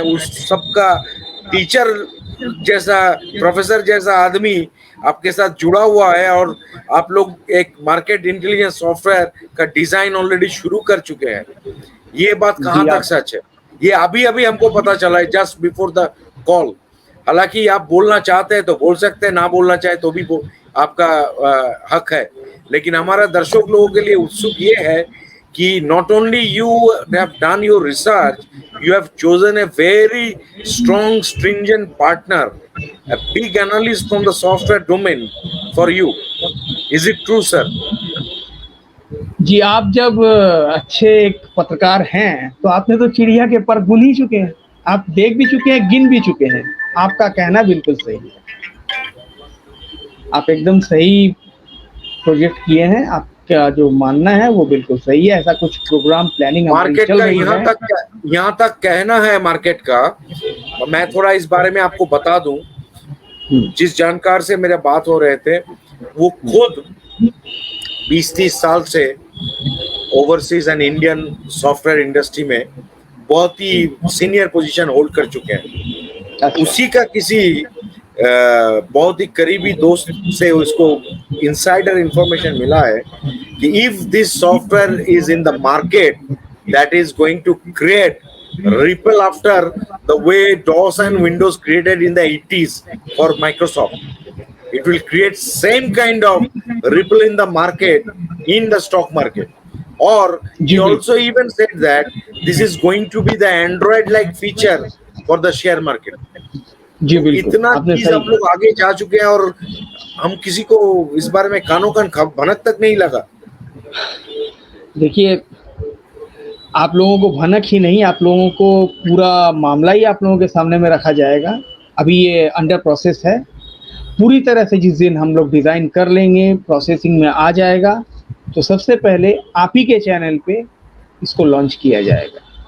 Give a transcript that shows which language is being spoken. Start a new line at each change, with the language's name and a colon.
Hindi: उस सबका टीचर जैसा, प्रोफेसर जैसा आदमी आपके साथ जुड़ा हुआ है, और आप लोग एक मार्केट इंटेलिजेंस सॉफ्टवेयर का डिजाइन ऑलरेडी शुरू कर चुके हैं। ये बात कहाँ तक सच है? ये अभी अभी हमको पता चला है,
English: Just before the call.
Hindi: हालांकि आप बोलना चाहते हैं तो बोल सकते हैं, ना बोलना चाहे तो भी आपका हक है। लेकिन हमारा दर्शक लोगों के लिए उत्सुक ये है कि
English: not only you have done your research, you have chosen a very strong, stringent partner, a big analyst from the software domain for you. Is it true, sir?
Hindi: जी, आप जब अच्छे एक पत्रकार हैं तो आपने तो चिड़िया के पर गुन ही चुके हैं। आप देख भी चुके हैं, गिन भी चुके हैं। आपका कहना बिल्कुल सही है। आप एकदम सही प्रोजेक्ट किए हैं। आपका जो मानना है वो बिल्कुल सही है। ऐसा कुछ प्रोग्राम प्लानिंग मार्केट का यहाँ तक कहना है मार्केट का। मैं थोड़ा इस बारे में आपको बता दूं, जिस जानकार से मेरे बात हो रहे थे वो खुद 20-30 साल से
English: overseas and Indian software industry
Hindi: में बहुत ही सीनियर पोजीशन होल्ड कर चुके हैं। उसी का किसी बहुत ही करीबी दोस्त से उसको इनसाइडर इंफॉर्मेशन मिला है कि
English: If this software is in the market, that is going to create ripple after the way DOS and Windows created in the 80s for Microsoft. it will create same kind of ripple in the market, in the stock market. Or he also even said that this is going to be the Android like feature for the share market.
Hindi: जी बिल्कुल, इतना आपने चीज हम सही लोग आगे जा चुके हैं और हम किसी को इस बारे में कानों कान भनक तक नहीं लगा। देखिए, आप लोगों को भनक ही नहीं, आप लोगों को पूरा मामला ही आप लोगों के सामने में रखा जाएगा। अभी ये अंडर प्रोसेस है, पूरी तरह से जिस दिन हम लोग डिज़ाइन कर लेंगे, प्रोसेसिंग में आ जाएगा, तो सबसे पहले आप ही के चैनल पे इसको लॉन्च किया जाएगा।